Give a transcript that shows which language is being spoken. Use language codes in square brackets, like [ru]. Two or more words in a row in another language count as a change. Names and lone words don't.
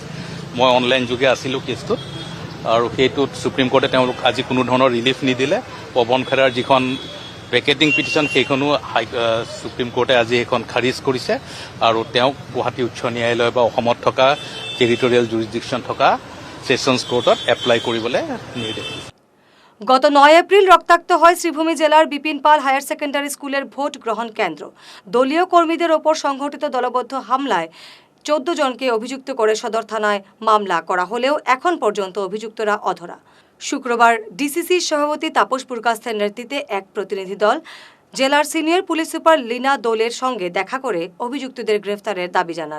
[as] মই অনলাইন যোগে আছিলোঁ কেছটোত, আৰু সেইটোত সুপ্ৰিম কোৰ্টে তেওঁলোক আজি কোনো ধৰণৰ ৰিলিফ নিদিলে। পবন খেৰাৰ যিখন [en] vacating petition [as] সেইখনো সুপ্ৰিম কোৰ্টে আজি এইখন খাৰিজ কৰিছে, আৰু তেওঁক গুৱাহাটী উচ্চ ন্যায়ালয় বা অসমত থকা [en] territorial jurisdiction [as] থকা [en] sessions courtত [as] এপ্লাই কৰিবলৈ নিৰ্দেশ দিছে। [bn] গত 9 এপ্রিল রক্তাক্ত হয় শ্রীভূমি জেলার বিপিন পাল হায়ার সেকেন্ডারি স্কুলের ভোট গ্রহণ কেন্দ্র। দলীয় কর্মীদের ওপর সংঘটিত দলবদ্ধ হামলায় 14 জনকে অভিযুক্ত করে সদর থানায় মামলা করা হলেও এখন পর্যন্ত অভিযুক্তরা অধরা। শুক্রবার ডিসিসির সভাপতি তাপস পুরকাস্তের নেতৃত্বে এক প্রতিনিধি দল জেলার [en] senior police super [bn] লীনা দোলের সঙ্গে দেখা করে অভিযুক্তদের গ্রেফতারের দাবি জানান।